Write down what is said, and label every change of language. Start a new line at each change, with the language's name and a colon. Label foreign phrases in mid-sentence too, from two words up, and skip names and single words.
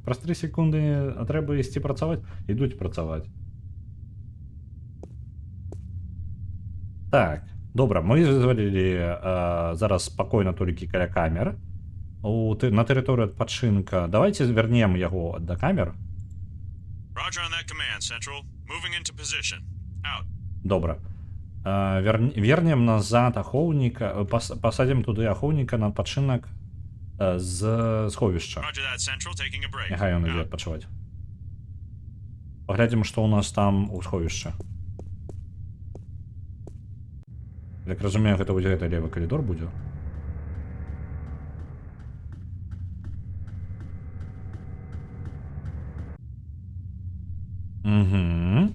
Belarusian: Праз 3 секунды трэба ісці працаваць, ідуць працаваць. Так, добра, мы вызвалілі зараз спакойна толькі каля камер. На тэрыторыю адпачынка. Давайте вернем яго да камер.
English: Roger on that command, Central. Moving into position. Out.
Belarusian: Добра. Вернем назад ахоўніка, пасадзім туды ахоўніка на адпачынак з сховішча.
English: Roger that, Central. Taking a break.
Belarusian: Няхай ён ідзе
English: Out.
Belarusian: адпачываць. Паглядзім, што ў нас там у сховішча. Як разумею, гэта будзе гэты левы калідор будзе. Угу.